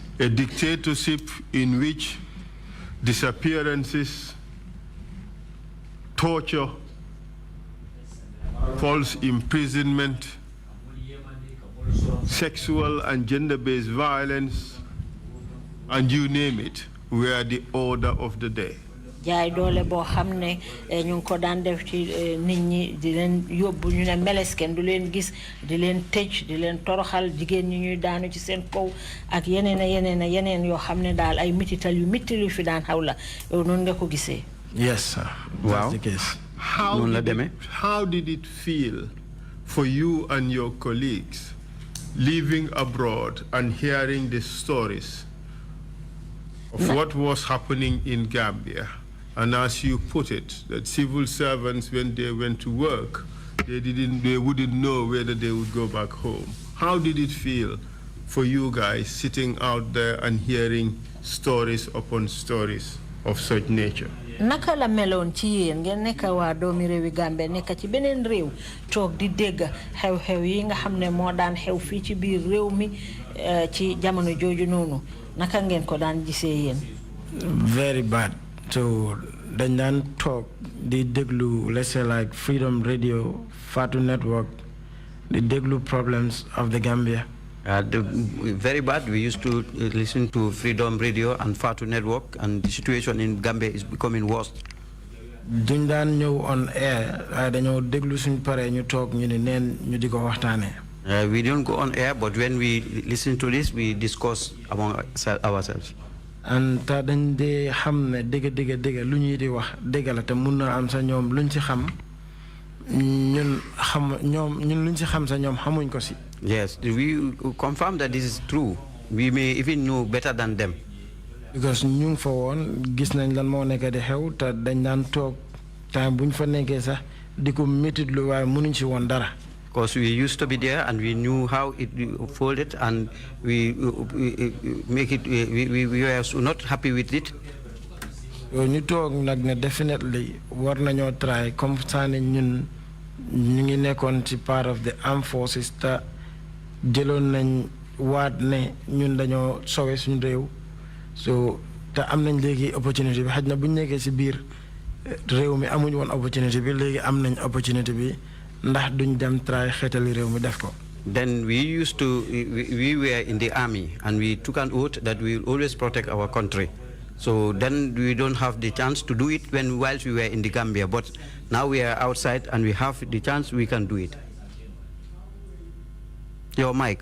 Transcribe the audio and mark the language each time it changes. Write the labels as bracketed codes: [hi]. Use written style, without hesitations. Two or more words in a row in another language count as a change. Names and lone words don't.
[en] A dictatorship in which disappearances, torture, false imprisonment, sexual and gender-based violence, and you name it, were the order of the day. [wo] jaay doole boo xam ne ñu ngi ko daan def ci nit ñi di leen yóbbu ñu ne melesken du leen gis di leen tëj di leen toroxal jigéen ñi ñuy daanu ci seen kaw ak yeneen yoo xam ne daal ay mitital yu mitti lu fi daan xaw la yow noonu nga ko gisee. [en] Yes, sir. That's the case. How did it feel for you and your colleagues living abroad and hearing the stories of what was happening in Gambia? And as you put it, that civil servants, when they went to work, they wouldn't know whether they would go back home. How did it feel for you guys sitting out there and hearing stories upon stories of such nature? [wo] naka la meloon ci yéen ngeen nekk waa doomi réewi Gambie nekk ci beneen réew toog di dégg xew-xew yi nga xam ne moo daan xew fii ci biir réew mi ci jamono jooju noonu naka ngeen ko daan gisee yéen? [en] Very bad. [wo] So dañ daan toog di déglu, [en] let's say like Freedom Radio, Fatu Network, the déglu problems of the Gambia. Very bad. We used to listen to Freedom Radio and Fatu Network, and the situation in Gambia is becoming worse. [wo] duñ daan ñëw [en] on air [wo] dañoo déglu suñ paree ñu toog ñu ne neen ñu di ko waxtaanee. [en] We don't go on air, but when we listen to this, we discuss among ourselves. [wo] And ta dañ dee xam ne dëgg lu ñuy di wax dëgg la te mun na am sa ñoom luñ ci xam ñun luñ ci xam sa ñoom xamuñ ko si. [en] Yes, we confirm that this is true. We may even know better than them. [wo] Because ñu fa woon gis nañ lan moo nekk di xew te dañ daan toog time buñ fa nekkee sax di ko métit lu waaye mënuñ ci woon dara. [en] Because we used to be there and we knew how it folded, and we make it. We were not happy with it. [wo] ñu toog nag ne definitely war nañoo try [fr] comme ça [wo] ne ñun ñu ngi nekkoon ci [en] part of the armed forces [wo] te jëloon nañ waat ne ñun dañoo sowe suñu réew. So te am nañ léegi opportunité bi xaj na bu ñu nekkee ci biir réew mi amuñ woon opportunité bi léegi am nañ opportunité bi ndax duñ dem try xeetali réew mi def ko. [en] Then we were in the army and we took an oath that we will always protect our country. So then we don't have the chance to do it whilst we were in the Gambia. But now we are outside and we have the chance, we can do it. Your mic.